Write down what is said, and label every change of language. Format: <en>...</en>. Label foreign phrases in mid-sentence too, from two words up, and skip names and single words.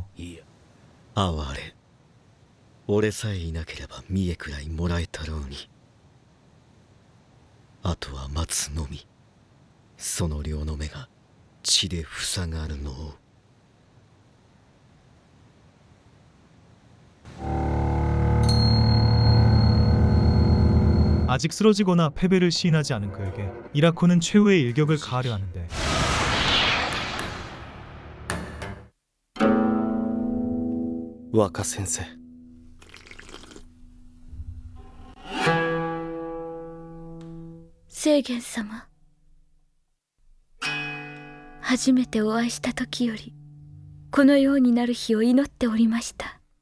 <ja>哀れ、俺さえいなければ見えくらいもらえたろうに。あとは待つのみ。その両の目が血で塞がるのを。</ja> <ko>아직 쓰러지거나 패배를 시인하지 않은 그에게 이라코는 최후의 일격을 가하려 하는데</ko> <ja>若先生聖元様、初めてお会いした時よりこのようになる日を祈っておりました。</ja>